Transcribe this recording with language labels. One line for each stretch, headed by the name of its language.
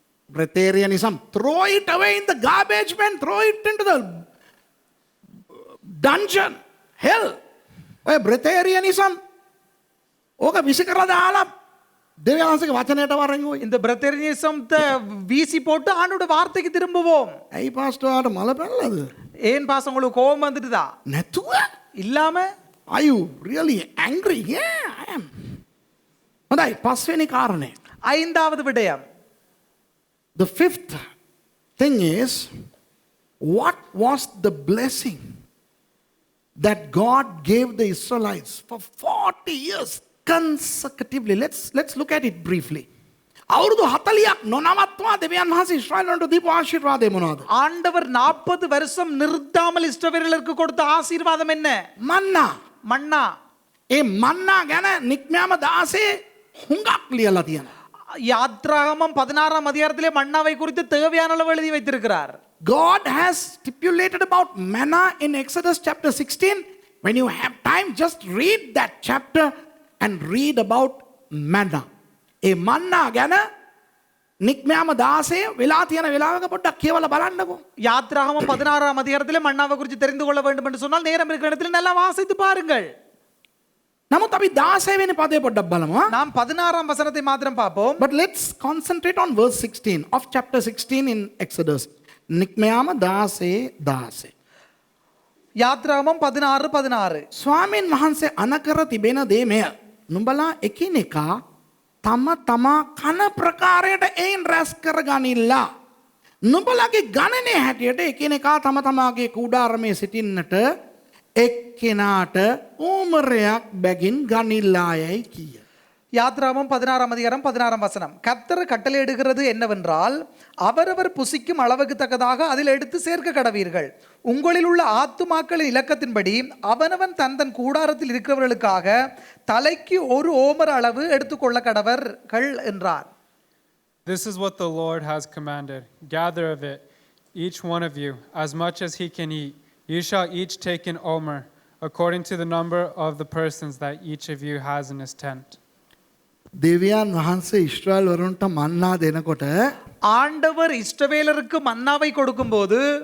English: Breatharianism, throw it away in the garbage bin, throw it into the dungeon, hell.
Sinhala: Breatharianism, ඕක විසි කරලා දාලා දෙවියන්සේගේ වචනයට වරන් ඔය.
Tamil: இந்த பிரேத்தேரியனிசத்தை வீசி போட்டு ஆண்டோட வார்த்தைக்கு திரும்புவோம்.
Sinhala: ඇයි පාස්ටර් ආට මල පැනලාද?
Tamil: ஏன் பாஸ் உங்களுக்கு கோபம் வந்துட்டுதா?
Sinhala: නැතුව?
Tamil: இல்லாம?
English: Are you really angry? Yeah, I am.
Sinhala: හොඳයි, පස්වෙනි කාරණේ.
Tamil: ஐந்தாவது விடயம்.
English: The fifth thing is, what was the blessing that God gave the Israelites for 40 years consecutively? Let's look at it briefly.
Sinhala: අවුරුදු 40ක් නොනවත්වා දෙවියන් වහන්සේ ඊශ්‍රායලන්ට දීපු ආශිර්වාදය මොනවද?
Tamil: ஆண்டவர் 40 வருஷம் நிறுத்தாமல் இஸ்ரவேலருக்கு கொடுத்த ஆசீர்வாதம் என்ன?
Sinhala: මන්නා.
Tamil: மன்னா.
Sinhala: ඒ මන්නා ගැන නික්මයාම 16 හුඟක් ලියලා තියෙනවා.
Tamil: யாத்ராகமம் 16ஆம் அதிகாரத்திலே மன்னாவை குறித்து தேவையான அளவு எழுதி வைத்திருக்கிறார்.
English: God has stipulated about manna in Exodus chapter 16. When you have time, just read that chapter and read about manna.
Sinhala: ඒ මන්නා ගැන නික්මයාම 16 වෙලා තියෙන වෙලාවක පොඩ්ඩක් කියවලා බලන්නකෝ.
Tamil: யாத்ராகமம் 16ஆம் அதிகாரத்திலே மன்னாவை குறித்து தெரிந்து கொள்ள வேண்டும் என்று சொன்னால் நேரம் இருக்கிற இடத்தில் நல்லா வாசித்து பாருங்கள்.
Sinhala: නමුත් අපි 16 වෙනි පදේ පොඩ්ඩක් බලමු.
Tamil: நாம் 16ஆம் வசனத்தை மாத்திரம் பார்ப்போம்.
English: But let's concentrate on verse 16 of chapter 16 in Exodus.
Sinhala: නික්මයාම 16:16.
Tamil: யாத்ராகமம் 16:16.
Sinhala: ස්වාමීන් වහන්සේ අනකර තිබෙන දේ මෙය. නුඹලා එකිනෙකා තම තමා කන ප්‍රකාරයට එයින් රැස් කරගනිල්ලා. නුඹලගේ ගණනය හැටියට එකිනෙකා තම තමාගේ කුඩාරමේ සිටින්නට එක්කෙනාට ඕමරයක් බැගින් ගනිල්ලායයි කිය.
Tamil: யாத்ராகமம் 16ஆம் அதிகாரம் 16ஆம் வசனம். கர்த்தர் கட்டளையிடுகிறது என்னவென்றால் அவரவர் புசிக்கும் அளவுக்கு தக்கதாக அதில் எடுத்து சேர்க்க கடவீர்கள். உங்களில் உள்ள ஆத்துமாக்களின் இலக்கத்தின்படி அவனவன் தன் தன் கூடாரத்தில் இருக்கிறவர்களுக்காக தலைக்கு ஒரு ஓமர் அளவு எடுத்துக்கொள்ள கடவர்கள் என்றார்.
English: This is what the Lord has commanded. Gather of it, each one of you, as much as he can eat. You shall each take an omer, according to the number of the persons that each of you has in his tent.
Sinhala: දෙවියන් වහන්සේ ඊශ්‍රායල් වරුන්ට මන්නා දෙනකොට
Tamil: ஆண்டவர் இஸ்ரவேலருக்கு மன்னாவை கொடுக்கும்போது